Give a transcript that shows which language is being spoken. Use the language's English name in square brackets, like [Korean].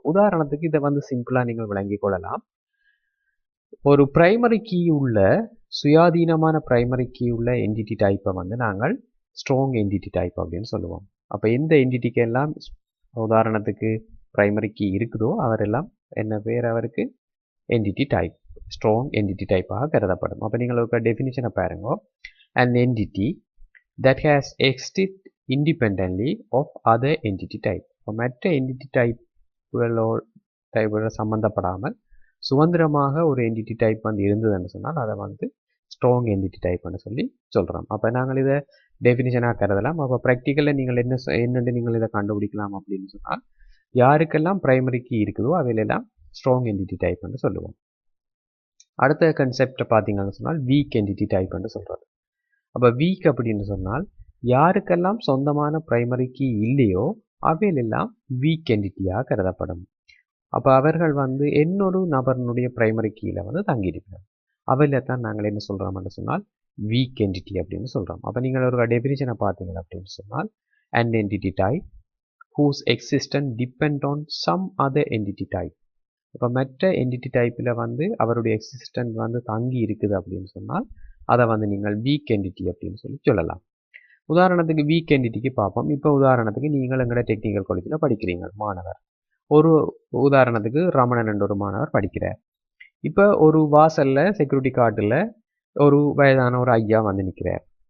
[Tamil] உதாரணத்துக்கு இதை வந்து சிம்பிளாக நீங்கள் விளங்கிக் கொள்ளலாம். ஒரு பிரைமரி கீ உள்ள சுயாதீனமான பிரைமரி கீ உள்ள என்டிட்டி டைப்பை வந்து நாங்கள் ஸ்ட்ராங் என்டிட்டி டைப் அப்படின்னு சொல்லுவோம். அப்போ எந்த என்டிட்டிக்கு எல்லாம் உதாரணத்துக்கு பிரைமரி கீ இருக்குதோ அவரெல்லாம் என்ன பேர் அவருக்கு என்டிட்டி டைப், ஸ்ட்ராங் என்டிட்டி டைப்பாக கருதப்படும். அப்போ நீங்கள் ஒரு டெஃபினிஷனை பாருங்க. [English] an entity that has existed independently of other entity type. [Tamil] மற்ற என்டிட்டி டைப்புகளோட சம்பந்தப்படாமல் சுதந்திரமாக ஒரு என்டிட்டி டைப் வந்து இருந்ததுன்னு சொன்னால் அதை வந்து ஸ்ட்ராங் என்டிட்டி டைப்னு சொல்லி சொல்கிறோம். அப்போ நாங்கள் இதை டெஃபினிஷனாக கருதலாம். அப்போ ப்ராக்டிக்கலில் நீங்கள் என்னென்னு நீங்கள் இதை கண்டுபிடிக்கலாம் அப்படின்னு சொன்னால் யாருக்கெல்லாம் பிரைமரி கீ இருக்குதோ அவையிலெல்லாம் ஸ்ட்ராங் என்டிட்டி டைப்னு சொல்லுவோம். அடுத்த கன்செப்டை பார்த்தீங்கன்னு சொன்னால் வீக் என்டிட்டி டைப்னு சொல்கிறது. அப்போ வீக் அப்படின்னு சொன்னால் யாருக்கெல்லாம் சொந்தமான பிரைமரி கீ இல்லையோ அவையிலெல்லாம் வீக் என்டிட்டியாக கருதப்படும். அப்போ அவர்கள் வந்து இன்னொரு நபர்னுடைய பிரைமரி கீயில் வந்து தங்கியிருக்கிறார். அவையில தான் நாங்கள் என்ன சொல்கிறோம்னு சொன்னால் வீக் என்டிட்டி அப்படின்னு சொல்கிறோம். அப்போ நீங்கள் ஒரு டெஃபினிஷனை பார்த்தீங்க அப்படின்னு சொன்னால் [English] an entity type whose existence depend on some other entity type. [Tamil] இப்போ மற்ற என்டிட்டி டைப்பில் வந்து அவருடைய எக்ஸிஸ்டன்ட் வந்து தங்கி இருக்குது அப்படின்னு சொன்னால் அதை வந்து நீங்கள் வீக் என்டிட்டி அப்படின்னு சொல்லி சொல்லலாம். உதாரணத்துக்கு வீக் என்டிட்டிக்கு பார்ப்போம். இப்போ உதாரணத்துக்கு நீங்கள் எங்களோட டெக்னிக்கல் காலேஜில் படிக்கிறீங்க மாணவர். ஒரு உதாரணத்துக்கு ரமணன் என்ற ஒரு மாணவர் படிக்கிறார். இப்போ ஒரு வாசலில் செக்யூரிட்டி கார்டில் ஒரு வயதான ஒரு ஐயா வந்து நிற்கிறார்.